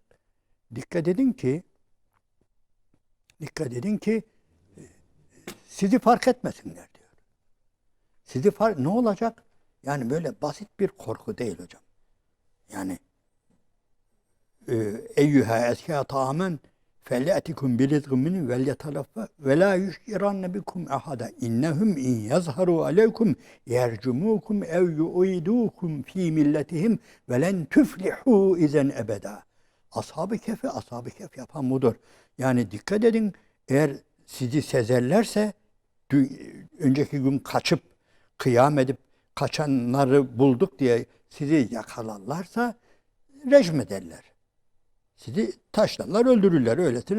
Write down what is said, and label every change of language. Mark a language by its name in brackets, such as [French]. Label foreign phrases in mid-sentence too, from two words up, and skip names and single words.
[Turkish] Dikkat edin ki sizi fark etmesinler diyor. Ne olacak? Yani böyle basit bir korku değil hocam. [Arabic] Yani أيها أزكى طعاما فَلْيَأْتِكُمْ بِرِزْقٍ مِّنْهُ وَلْيَتَلَفَّ وَلَا يُشْعِرَنَّ بِكُمْ أَحَدًا إِنَّهُمْ إِنْ يَظْهَرُوا عَلَيْكُمْ يَرْجُمُوكُمْ اَوْ يُعِيدُوكُمْ ف۪ي مِلَّتِهِمْ وَلَنْ تُفْلِحُوا اِذَنْ اَبَدًا. [Turkish] Ashab-ı Kehf yapan budur. Yani dikkat edin, eğer sizi sezerlerse, önceki gün kaçıp, kıyam edip kaçanları bulduk diye sizi yakalarlarsa rejim ederler. Sizi taşlarlar, öldürürler öylesine.